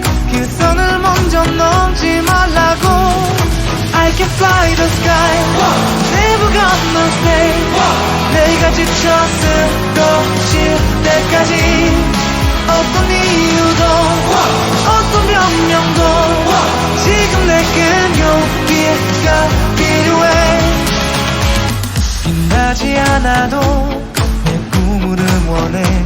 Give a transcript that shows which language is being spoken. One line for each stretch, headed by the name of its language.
Korean: 그 선을 먼저 넘지 말라고.
English: I can fly the sky, never gonna stay.
Korean: 내가 지쳐 쓰러질 때까지 어떤 이유도 어떤 변명도 지금 내겐 용기가 필요해. 빛나지 않아도 내 꿈을 응원해.